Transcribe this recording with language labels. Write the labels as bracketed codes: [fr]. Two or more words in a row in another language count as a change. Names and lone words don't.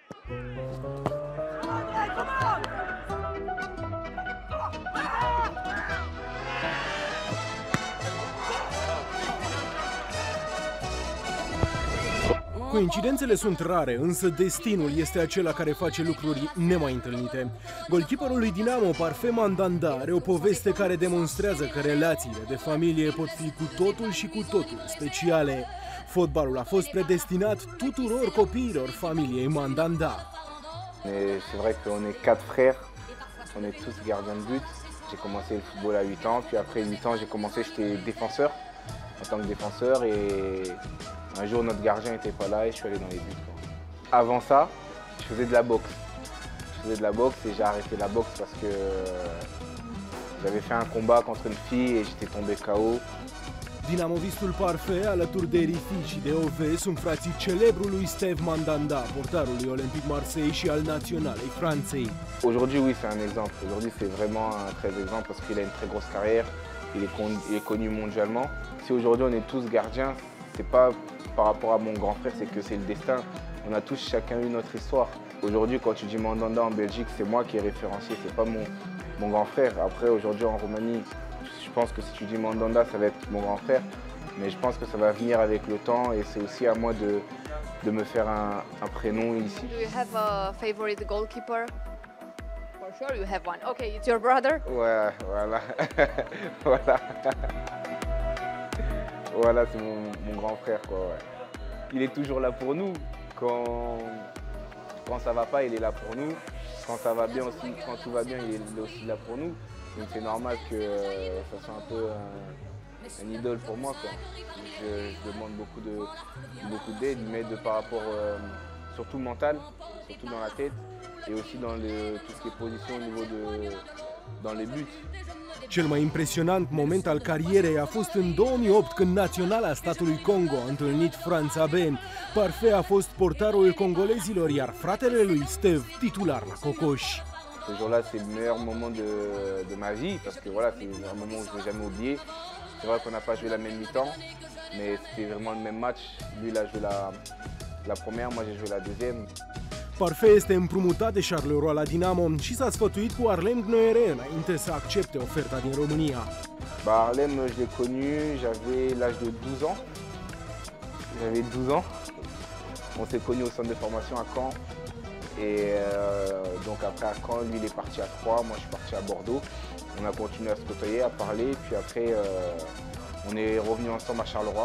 [ro] Coincidențele sunt rare, însă destinul este acela care face lucruri nemai întâlnite. Golkeeperul lui Dinamo, Parfait Mandanda, are o poveste care demonstrează că relațiile de familie pot fi cu totul și cu totul speciale. Fotbalul a fost predestinat tuturor copiilor familiei Mandanda. [fr] C'est vrai qu'on est 4 frères, on est tous gardiens de but. J'ai commencé le football à 8 ans, puis après 8 ans j'ai commencé, j'étais défenseur, en tant que défenseur, et un jour notre gardien n'était pas là et je suis allé dans les buts. Avant ça, je faisais de la boxe. Je faisais de la boxe et j'ai arrêté la boxe parce que j'avais fait un combat contre une fille et j'étais tombé KO. [ro] Dinamovistul Parfait, alături de Rifi și de Ove, sunt frații celebrului Steve Mandanda, portarului Olympique Marseille și al naționalei Franței. [fr] Aujourd'hui, oui, c'est un exemple. Aujourd'hui, c'est vraiment un très exemple parce qu'il a une très grosse carrière, il est connu mondialement. Si aujourd'hui on est tous gardiens, c'est pas par rapport à mon grand frère, c'est que c'est le destin. On a tous chacun eu notre histoire. Aujourd'hui, quand tu dis Mandanda en Belgique, c'est moi qui est référencié, c'est pas mon grand frère. Après, aujourd'hui en Roumanie, je pense que si tu dis Mandanda, ça va être mon grand frère. Mais je pense que ça va venir avec le temps et c'est aussi à moi de me faire un prénom ici. [en] Do you have a favorite goalkeeper? For sure you have one. Okay, it's your brother? [fr] Ouais, voilà. Voilà. Voilà, c'est mon grand frère, quoi, ouais. Il est toujours là pour nous. Quand ça va pas, il est là pour nous. Quand ça va bien aussi, quand tout va bien, il est aussi là pour nous. Donc c'est normal que ça soit un peu un idole pour moi, quoi. Je demande beaucoup d'aide, mais par rapport surtout mental, surtout dans la tête, et aussi dans tout ce qui est position au niveau dans les buts. [ro] Cel mai impresionant moment al carierei a fost în 2008, când naționala statului Congo a întâlnit Franța B. Parfait a fost portarul congolezilor, iar fratele lui Steve titular la Cocoș. [fr] Ce jour-là, c'est le meilleur moment de ma vie, parce que voilà, c'est un moment où je ne vais jamais oublier. C'est vrai qu'on n'a pas joué la même mi-temps, mais c'était vraiment le même match. Lui, il a joué la première, moi j'ai joué la deuxième. [ro] Parfait este împrumutat de Charleroi la Dinamo și s-a sfătuit cu Harlem Gnoere înainte să accepte oferta din România. [fr] Harlem, je l'ai connu, j'avais l'âge de 12 ans. J'avais 12 ans. On s'est connus au centre de formation à Caen. Et donc après à Caen, lui il est parti à Troyes, moi je suis parti à Bordeaux. On a continué à se côtoyer, à parler, puis après on est revenu ensemble à Charleroi.